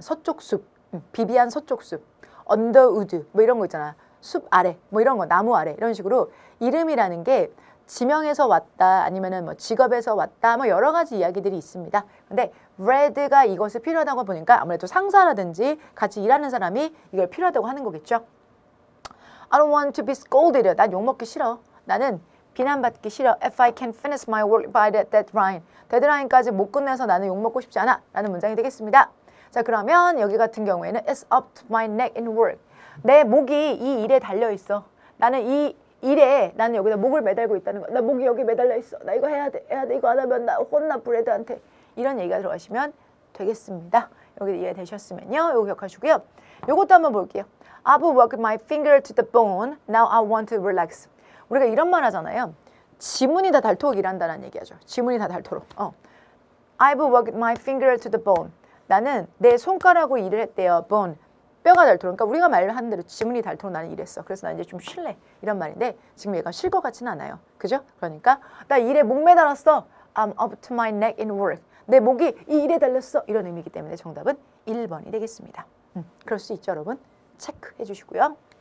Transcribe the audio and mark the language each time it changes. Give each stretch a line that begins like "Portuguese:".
Korean: 서쪽 숲, 비비안 서쪽 숲, 언더우드 뭐 이런 거 있잖아. 숲 아래, 뭐 이런 거, 나무 아래 이런 식으로 이름이라는 게 지명에서 왔다 아니면은 뭐 직업에서 왔다 뭐 여러 가지 이야기들이 있습니다. 근데 브래드가 이것을 필요하다고 보니까 아무래도 상사라든지 같이 일하는 사람이 이걸 필요하다고 하는 거겠죠.
English: I don't want to be scolded.
Korean: 난 욕먹기 싫어. 나는 비난받기 싫어.
English: If I can finish my work by that deadline.
Korean: 데드라인까지 못 끝내서 나는 욕먹고 싶지 않아. 라는 문장이 되겠습니다. 자, 그러면 여기 같은 경우에는
English: It's up to my neck in work.
Korean: 내 목이 이 일에 달려있어. 나는 이 일에 나는 여기다 목을 매달고 있다는 거야. 나 목이 여기 매달려 있어. 나 이거 해야 돼. 이거 안 하면 나 혼나 브래드한테. 이런 얘기가 들어가시면 되겠습니다. 여기 이해되셨으면요. 이거 기억하시고요. 이것도 한번 볼게요.
English: I've worked my finger to the bone. Now I want to relax.
Korean: 우리가 이런 말 하잖아요. 지문이 다 닳도록 일한다는 얘기하죠. 지문이 다 닳도록.
English: I've worked my finger to the bone.
Korean: 나는 내 손가락으로 일을 했대요. bone. 뼈가 닳도록. 그러니까 우리가 말하는 대로 지문이 닳도록 나는 일했어. 그래서 나 이제 좀 쉴래. 이런 말인데 지금 얘가 쉴 것 같지는 않아요. 그죠? 그러니까 나 일에 목 매달았어.
English: I'm up to my neck in work.
Korean: 내 목이 이 일에 달렸어. 이런 의미이기 때문에 정답은 1번이 되겠습니다. 그럴 수 있죠, 여러분. 체크해 주시고요.